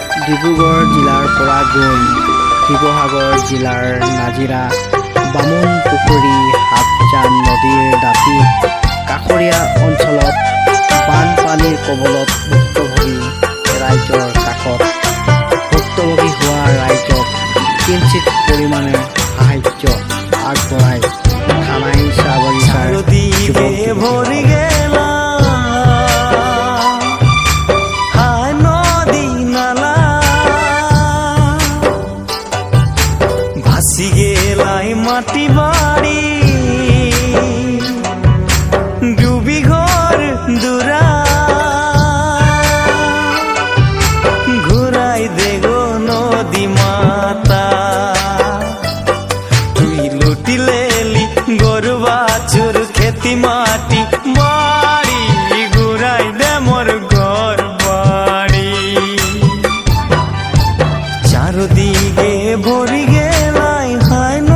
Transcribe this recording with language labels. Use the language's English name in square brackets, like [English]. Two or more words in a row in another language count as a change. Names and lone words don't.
[Assamese] ডিব্ৰুগড় জিলাৰ পৰা গৈ শিৱসাগৰ জিলাৰ নাজিৰা বামুণ পুখুৰী হাতজান নদীৰ দাঁতি কাষৰীয়া অঞ্চলত বানপানীৰ কবলত ভুক্তভোগী ৰাইজৰ কাষত ভুক্তভোগী হোৱা ৰাইজক কিঞ্চিত পৰিমাণে সাহায্য আগবঢ়াই থানাই চাহ বাগিচাৰ [Sadri] মাটি বাড়ি ডুবি ঘর দুরা ঘুরাই দে গো নদী মাতা তুই লুটি লেলি গরু বাছুর খেতি মাটি বাড়ি ঘুরাই দে মোর ঘর বাড়ি চারদিকে ভরি গেলাই হায়